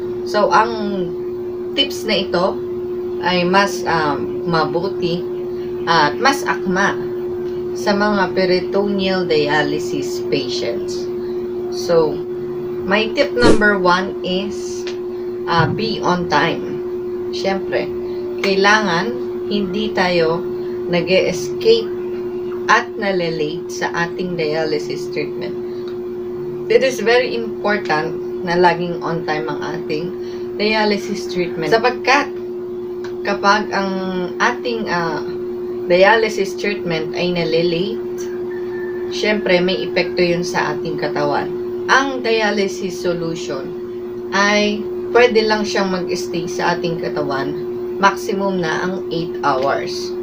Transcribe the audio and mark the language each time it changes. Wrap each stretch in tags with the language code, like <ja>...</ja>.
<tl>So, ang tips na ito ay mas mabuti at mas akma sa mga peritoneal dialysis patients.</tl> <en>So, my tip number 1 is be on time.</en> <tl>Syempre, kailangan hindi tayo nag-escape at nalilate sa ating dialysis treatment.</tl> <en>It is very important</en> <tl>na laging</tl> <en>on time</en> <tl>ang ating</tl> <en>dialysis treatment.</en> <tl>Sapagkat kapag ang ating dialysis treatment ay nalilate, syempre may epekto yun sa ating katawan. Ang dialysis solution ay pwede lang siyang mag-stay sa ating katawan, maximum na ang 8 hours.</tl>